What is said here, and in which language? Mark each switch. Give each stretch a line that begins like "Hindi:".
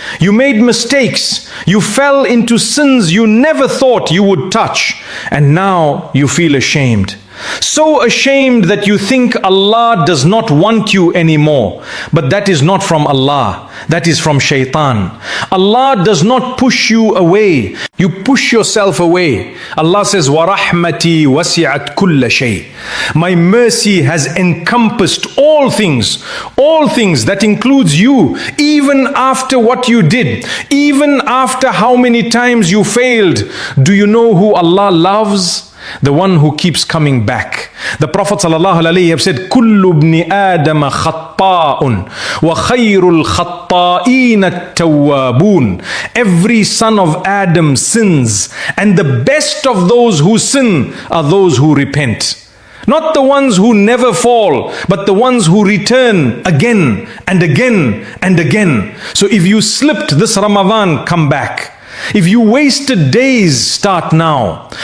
English: You made mistakes. You fell into sins you never thought you would touch, and now you feel ashamed. So ashamed that you think Allah does not want you anymore. But that is not from Allah. That is from shaitan. Allah does not push you away. You push yourself away. Allah says,
Arabic: وَرَحْمَتِي وَسِعَتْ كُلَّ شَيْءٍ.
English: My mercy has encompassed all things. All things, that includes you. Even after what you did. Even after how many times you failed. Do you know who Allah loves? The one who keeps coming back. The Prophet ﷺ said,
Arabic: كُلُّ ابْنِ آدَمَ خَطَّاءٌ وَخَيْرُ الْخَطَّائِينَ التَّوَّابُونَ.
English: Every son of Adam sins, and the best of those who sin are those who repent. Not the ones who never fall, but the ones who return again and again and again. So if you slipped this Ramadan, come back. If you wasted days, start now.